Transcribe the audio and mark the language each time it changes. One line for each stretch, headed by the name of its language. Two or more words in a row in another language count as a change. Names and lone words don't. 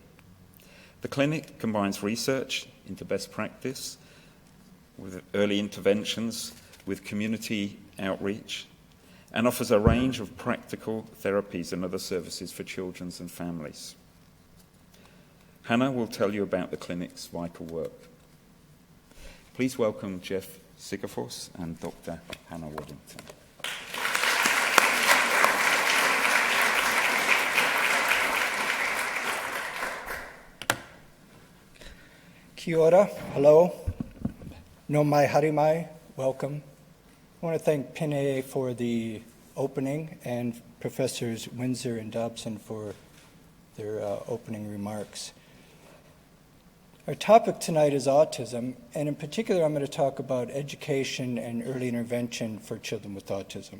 English: The clinic combines research into best practice with early interventions with community outreach and offers a range of practical therapies and other services for children and families. Hannah will tell you about the clinic's vital work. Please welcome Jeff Sigafoos and Dr. Hannah Waddington.
Māori: Kia ora, hello. No mai harimai,
English: welcome. I want to thank Pine for the opening and Professors Windsor and Dobson for their opening remarks. Our topic tonight is autism, and in particular I'm going to talk about education and early intervention for children with autism.